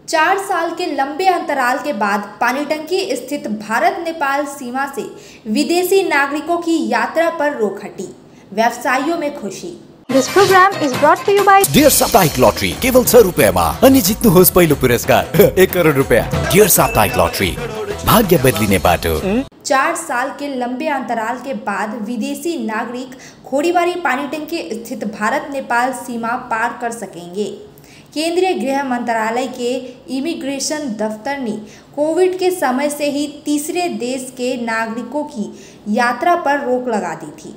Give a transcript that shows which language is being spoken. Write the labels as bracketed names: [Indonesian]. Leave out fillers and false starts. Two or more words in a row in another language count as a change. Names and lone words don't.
[Hindi] 4 साल के लंबे अंतराल के बाद पानीटंकी स्थित भारत नेपाल सीमा से विदेशी नागरिकों की यात्रा पर रोक हटी। व्यवसायियों में खुशी। [English] This program is brought to you by [Nepali] डियर साप्ताहिक लॉटरी केवल 100 रुपैयाँमा अनि जित्नुहोस् पहिलो पुरस्कार 1 करोड रुपैयाँ। डियर साप्ताहिक लॉटरी, भाग्य बदलिने बाटो। [Hindi] 4 साल के लंबे अंतराल के बाद विदेशी नागरिक खोरीबारी पानीटंकी स्थित भारत नेपाल सीमा पार कर सकेंगे। केंद्रीय गृह मंत्रालय के इमिग्रेशन दफ्तर ने कोविड के समय से ही तीसरे देश के नागरिकों की यात्रा पर रोक लगा दी थी।